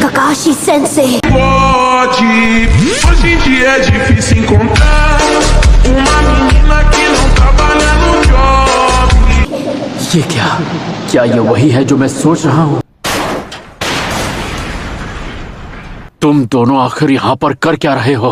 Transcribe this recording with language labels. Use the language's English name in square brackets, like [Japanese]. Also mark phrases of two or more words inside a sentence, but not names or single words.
[Portuguese] Kakashi Sensei. Hoje em dia é difícil encontrar uma menina que não trabalha no job. [Hindi] ये क्या ये वही है जो मैं सोच रहा हूँ? तुम दोनों आखिर यहाँ पर कर क्या रहे हो?